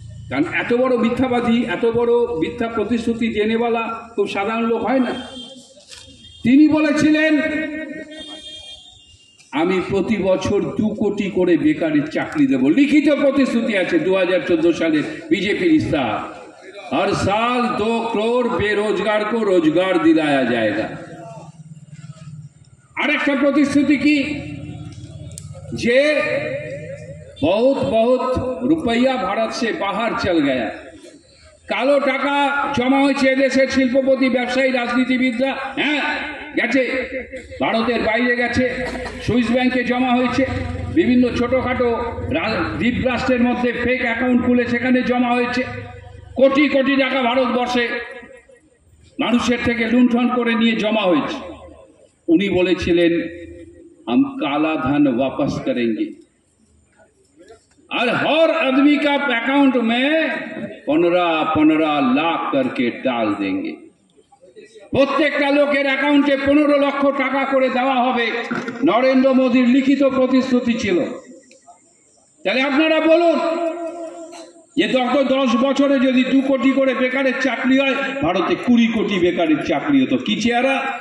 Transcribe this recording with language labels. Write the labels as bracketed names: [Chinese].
[Bangla] কারণ এত বড় মিথ্যাবাদী, এত বড় মিথ্যা প্রতিশ্রুতি দেনেওয়ালা খুব সাধারণ লোক হয় না। তিনি বলেছিলেন আমি প্রতি বছর 2 কোটি করে বেকারের চাকরি দেব। লিখিত প্রতিশ্রুতি আছে 2014 সালের বিজেপির ইস্তাহার। [Hindi] हर साल 2 करोड़ बेरोजगार को रोजगार दिलाया जाएगा। [Bangla] আরেকটা প্রতিশ্রুতি কি, যে [Hindi] बहुत बहुत रुपया भारत से बाहर चल गया। [Bangla] কালো টাকা জমা হয়েছে দেশের শিল্পপতি, ব্যবসায়ী, রাজনীতিবিদরা, হ্যাঁ গেছে, ভারতের বাইরে গেছে, সুইস ব্যাংকে জমা হয়েছে, বিভিন্ন ছোটখাটো দ্বীপ রাষ্ট্রের মধ্যে ফেক অ্যাকাউন্ট খুলে সেখানে জমা হয়েছে। কোটি কোটি টাকা ভারতবর্ষে মানুষের থেকে লুণ্ঠন করে নিয়ে জমা হয়েছে। উনি বলেছিলেন [Hindi] हम काला धन वापस करेंगे और हर आदमी का अकाउंट में 15-15 लाख करके डाल देंगे। [Bangla] প্রত্যেকটা লোকের অ্যাকাউন্টে 15 লক্ষ টাকা করে দেওয়া হবে। নরেন্দ্র মোদীর লিখিত প্রতিশ্রুতি ছিল। তাহলে আপনারা বলুন যে গত 10 বছরে যদি 2 কোটি করে বেকারের চাকরি হয়, ভারতে 20 কোটি বেকারের চাকরি হতো। কি চেহারা!